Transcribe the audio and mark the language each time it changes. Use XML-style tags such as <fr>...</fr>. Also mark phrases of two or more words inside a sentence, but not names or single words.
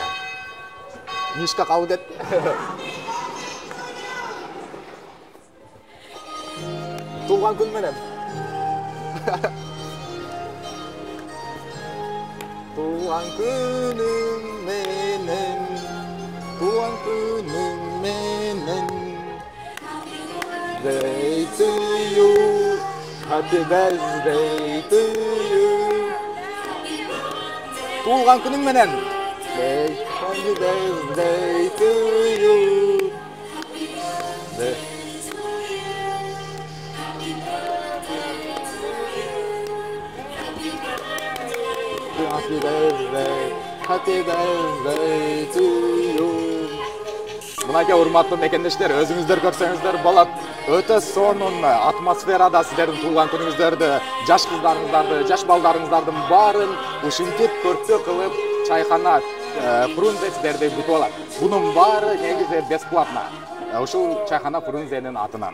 <ky>Мишка кабыл кетти. Туулган күн менен. Туулган күнүм менен. Туулган күнүм менен.</ky> <en>Birthday to you. Happy birthday to you.</en> <ky>Туулган күнүң менен.</ky> <en>Happy birthday to you. Happy birthday to you.</en> <ky>Мынакей урматтуу мекендештер, өзүңүздөр көрсөңүздөр болот. Өтө сонун атмосферада сиздердин туулган күнүңүздөрдү, жаш кыздарыңыздарды, жаш балдарыңыздардын баарын ушинтип көрпө кылып чайхана Фрунзе сиздерди күтүп алат. Бунун баары негизи бесплатно. Ушул чайхана Фрунзенин атынан.</ky>